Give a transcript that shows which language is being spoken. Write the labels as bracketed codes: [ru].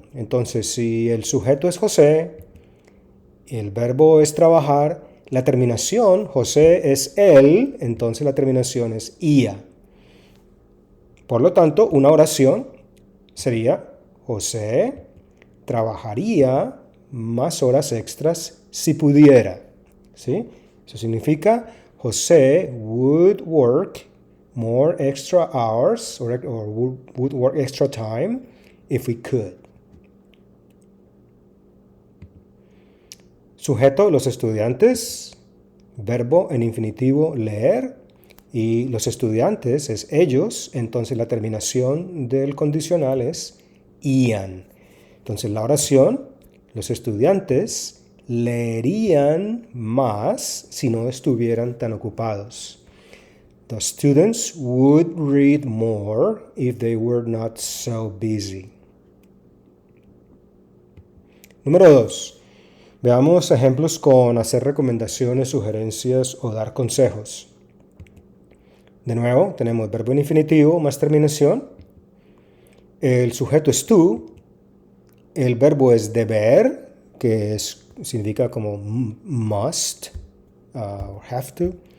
[es] Entonces, si el sujeto es José, el verbo es trabajar, la terminación, José es él, entonces la terminación es ia. Por lo tanto, una oración sería: José trabajaría más horas extras si pudiera. ¿Sí? Eso significa [en] José would work more extra hours or would work extra time if we could. [es] Sujeto, los estudiantes. Verbo en infinitivo, leer. Y los estudiantes es ellos, entonces la terminación del condicional es ian. Entonces la oración, los estudiantes leerían más si no estuvieran tan ocupados. [en] The students would read more if they were not so busy. [es] Número 2. Veamos ejemplos con hacer recomendaciones, sugerencias o dar consejos. De nuevo, tenemos verbo en infinitivo más terminación. El sujeto es tú. El verbo es deber, que significa como must, [en] or have to.